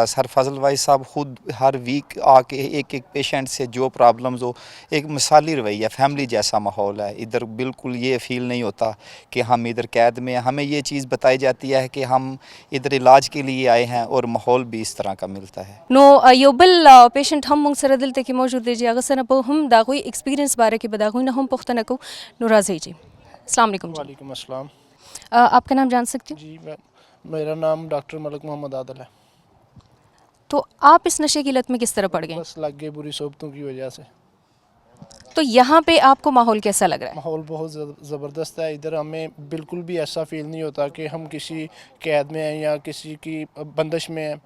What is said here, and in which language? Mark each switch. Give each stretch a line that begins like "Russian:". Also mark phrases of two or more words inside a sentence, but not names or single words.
Urdu: سر فضل بھائی صاحب خود ہر ویک آ کے ایک پیشنٹ سے جو پرابلمز ہو ایک مثالی رویہ فیملی جیسا ماحول ہے. ادھر بالکل یہ فیل نہیں ہوتا کہ ہم ادھر قید میں ہیں. ہمیں یہ چیز بتائی جاتی ہے کہ ہم ادھر علاج کے لیے آئے ہیں اور ماحول بھی اس طرح کا ملتا ہے.
Pashto: نو یو بل پیشنٹ هم موږ سره دلته کې موجود دی چې هغه سره په هم دا غوي ایکسپیرینس باره کې به دا غوي نه هم پوښتنه کوو. نو راځئ جی
Arabic: السلام علیکم
Pashto: जी।
Arabic: وعلیکم السلام.
Urdu: آپ کا نام جان سکتی ہوں? جی میرا نام ڈاکٹر ملک محمد عادل ہے. تو آپ اس نشے کی لت میں کس طرح پڑ گئے? بس لگ گئے بری صحبتوں کی وجہ سے. تو یہاں پہ آپ کو ماحول کیسا لگ رہا ہے? ماحول بہت زبردست ہے. ادھر ہمیں بالکل بھی ایسا فیل نہیں ہوتا کہ ہم کسی قید میں ہیں یا کسی کی بندش میں ہیں.